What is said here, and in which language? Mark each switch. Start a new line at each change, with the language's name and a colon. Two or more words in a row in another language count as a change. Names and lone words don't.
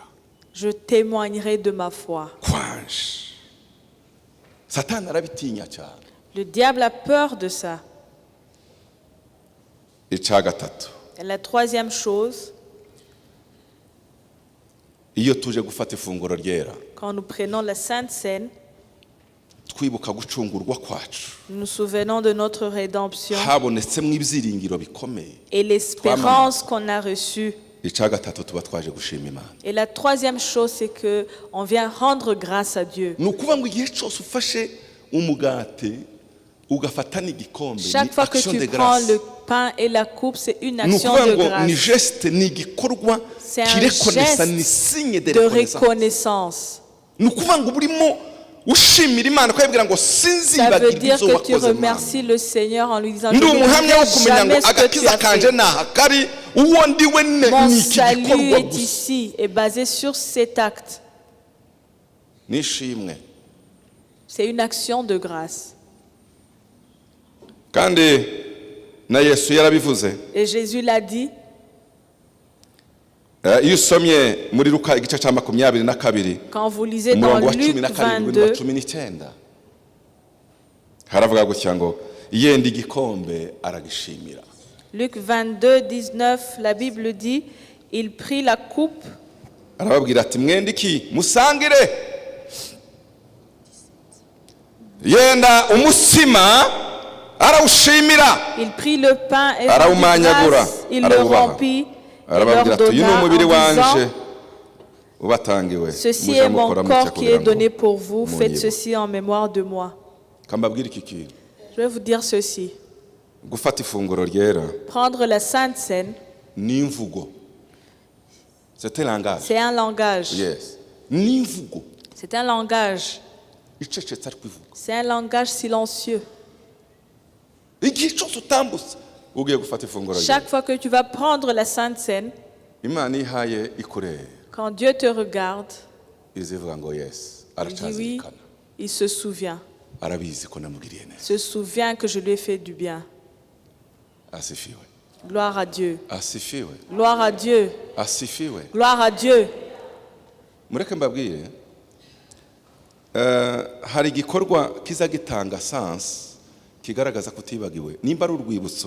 French: Je témoignerai de ma foi.
Kinyarwanda: kwanje. Satani arabitinya cyane.
French: Le diable a peur de ça.
Kinyarwanda: Icya gatatu,
French: Et la troisième chose,
Kinyarwanda: iyo tuje gufata ifunguro ryera
French: quand nous prenons la Sainte Seine,
Kinyarwanda: twibuka gucungurwa kwacu,
French: nous nous souvenons de notre rédemption
Kinyarwanda: habonetsemo ibyiringiro bikomeye.
French: et l'espérance qu'on a reçue.
Kinyarwanda: Icya gatatu tuba twaje gushima Imana.
French: Et la troisième chose, c'est que on vient rendre grâce à Dieu.
Kinyarwanda: Ni ukuvuga ngo igihe cyose ufashe umugati ugafata n'igikombe, ni
French: Chaque fois que action de tu prends grâce. le pain et la coupe, c'est une
Kinyarwanda: Ni
French: action
Kinyarwanda: ukuvuga
French: de
Kinyarwanda: ngo ni
French: grâce, geste,
Kinyarwanda: ni igikorwa
French: C'est un
Kinyarwanda: kirekonesa,
French: geste ni signe de de reconnaissance. reconnaissance.
Kinyarwanda: Ni ukuvuga ngo burimo ushimira imana ukayibwira ngo
French: Ça veut
Kinyarwanda: sinzibagirwa
French: dire
Kinyarwanda: ibyo
French: que tu
Kinyarwanda: wakoze mana
French: remercies le Seigneur en lui disant,
Kinyarwanda: ndi
French: je
Kinyarwanda: umuhamya wo
French: n'oublierai
Kinyarwanda: kumenya ngo
French: jamais ce que tu
Kinyarwanda: agakiza
French: as
Kinyarwanda: kanje
French: fait.
Kinyarwanda: naha kari uwo ndiwe
French: Mon
Kinyarwanda: ni iki
French: salut
Kinyarwanda: gikorwa
French: est
Kinyarwanda: gusa
French: ici et basé sur cet acte.
Kinyarwanda: nishimwe
French: C'est une action de grâce.
Kinyarwanda: kandi na yesu yarabivuze
French: Et Jésus l'a dit.
Kinyarwanda: iyo usomye muri Luka igice cya 22
French: Quand vous lisez dans
Kinyarwanda: umurongo wa
French: Luc
Kinyarwanda: 17 na
French: 22,
Kinyarwanda: 19 haravuga gutya ngo yenda igikombe aragishimira
French: Luc 22, 19, la Bible dit, il prit la coupe,
Kinyarwanda: arababwira ati mwenda iki musangire yenda umutsima arawushimira
French: il prit le pain et
Kinyarwanda: arawumanyagura
French: il le
Kinyarwanda: arawubaha
French: remplit et
Kinyarwanda: arababwira
French: leur
Kinyarwanda: ati uyu ni
French: donna
Kinyarwanda: umubiri
French: en
Kinyarwanda: wanje
French: disant,
Kinyarwanda: ubatangiwe
French: ceci
Kinyarwanda: mujye
French: est mon
Kinyarwanda: mukora mutya
French: corps qui est
Kinyarwanda: kugira ngo
French: donné pour vous, faites
Kinyarwanda: munyibuke.
French: ceci en mémoire de moi.
Kinyarwanda: kambabwira iki kintu
French: Je vais vous dire ceci.
Kinyarwanda: gufata ifunguro ryera
French: Prendre la Sainte Seine,
Kinyarwanda: ni imvugo
French: c'est un langage c'est un langage.
Kinyarwanda: yes ni imvugo
French: C'est un langage.
Kinyarwanda: icecetse ari kwivuga
French: C'est un langage silencieux.
Kinyarwanda: igihe cyose utambutse ugiye gufata ifunguro ryera
French: Chaque fois que tu vas prendre la Sainte Seine,
Kinyarwanda: imana ihaye ikureba
French: quand Dieu te regarde,
Kinyarwanda: izivuga ngo yes
French: il dit oui,
Kinyarwanda: aracyazirikana
French: il se souvient.
Kinyarwanda: arabizi ko namugiriye neza
French: Se souvient que je lui ai fait du bien.
Kinyarwanda: asifiwe
French: Gloire à Dieu.
Kinyarwanda: asifiwe
French: Gloire à Dieu.
Kinyarwanda: asifiwe
French: Gloire à Dieu.
Kinyarwanda: mureke mbabwire hari igikorwa kiza gitanga sansi kigaragaza ko utibagiwe nimba ari urwibutso